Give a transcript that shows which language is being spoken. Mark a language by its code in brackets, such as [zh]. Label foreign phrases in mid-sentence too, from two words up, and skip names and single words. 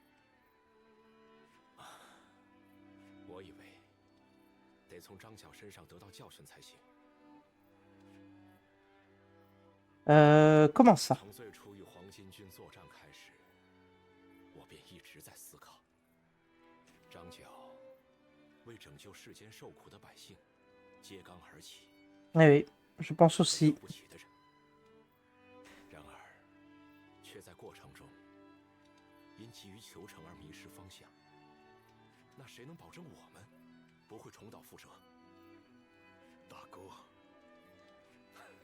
[zh] 我以为得从张角身上得到教训才行。 [fr] Comment ça? [zh] 从最初与黄巾军作战开始，我便一直在思考，张角为拯救世间受苦的百姓，揭竿而起。 [fr] Eh oui, je pense aussi. [zh] 不起的人，然而却在过程中因急于求成而迷失方向。那谁能保证我们不会重蹈覆辙？大哥，